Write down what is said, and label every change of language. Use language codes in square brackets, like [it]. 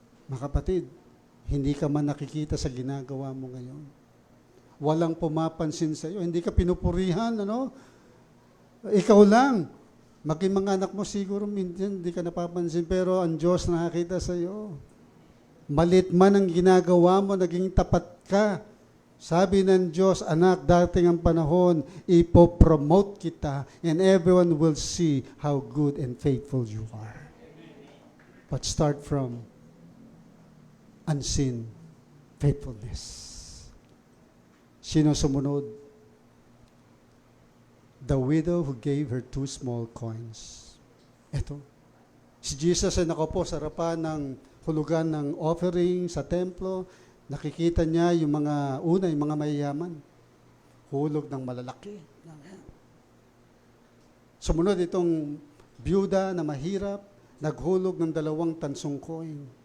[tl] Mga kapatid, hindi ka man nakikita sa ginagawa mo ngayon. Walang pumapansin sa iyo. Hindi ka pinupurihan, ano? Ikaw lang. Maging mga anak mo siguro minsan hindi ka napapansin, pero ang Diyos nakakita sa iyo. Malit man ang ginagawa mo, naging tapat ka. Sabi ng Diyos, anak, dating ang panahon, ipopromote kita [en] and everyone will see how good and faithful you are. But start from unseen Faithfulness. [tl] Sino sumunod? [en] The widow who gave her 2 small coins. [tl] Ito. Si Jesus ay nakaupo sa harapan ng hulugan ng offering sa templo. Nakikita niya yung mga yung mga mayayaman. Hulog ng malalaki. Sumunod itong byuda na mahirap, naghulog ng 2 tansong coin.